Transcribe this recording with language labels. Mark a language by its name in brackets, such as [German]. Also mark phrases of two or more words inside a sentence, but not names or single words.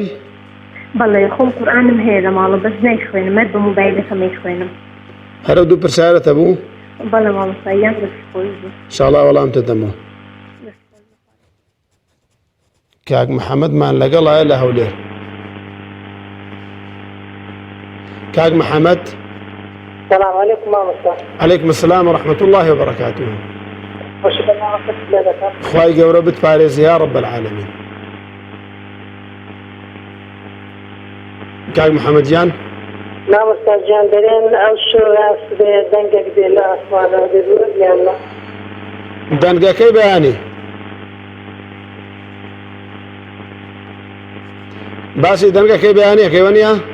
[Central Kurdish] بەڵێ خۆم قورئانم هەیە لە ماڵە بەس نایخوێنم مەر بە مۆبایلەکەم نایخوێنم. هەرە دوو پرسیارەت هەبوو؟ بەڵێ مامۆستاییان دەست خۆی بوو. ئینشاءڵڵا وەڵامتە دەمەوە. کاک محەممەدمان لەگەڵایە لە هەولێر. کاک محەممەد. [Arabic] السلام عليكم مامۆستا. عليكم السلام ورحمة الله وبركاته. [Central Kurdish] خواهی گەورە بتپارێزی [Arabic] یا رب العالمین. [Central Kurdish] کاک محەممەدیان مامۆستا گیان دەرێن ئەو شۆڕاست بێ دەنگێک بێ لە ئاسمانە دەروە یاننا دەنگەکەی بەیانی باسی دەنگەکەی بەیانیەکەیوە نییە؟